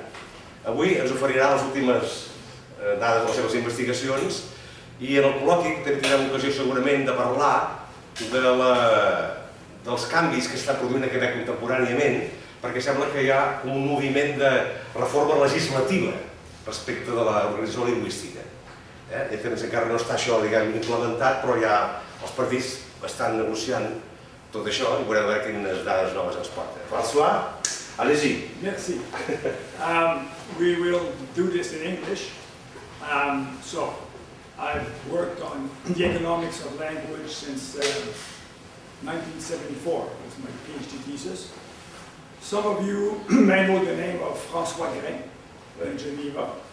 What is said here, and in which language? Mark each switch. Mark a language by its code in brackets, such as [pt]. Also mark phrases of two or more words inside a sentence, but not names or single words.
[ca] Avui ens oferirà les últimes dades de les seves investigacions i en el col·loqui també tindrem ocasió segurament de parlar dels canvis que s'està produint a Quebec contemporàniament, perquè sembla que hi ha un moviment de reforma legislativa respecte de l'organització lingüística. Encara no està això implementat, però ja els partits estan negociant tot això i veurem a veure quines dades noves ens porta. [fr] François, allez-y. Merci. [en] We will do this in English. So, I've worked on the economics of language since 1974. It was my PhD thesis. Some of you may know the name of François in Geneva.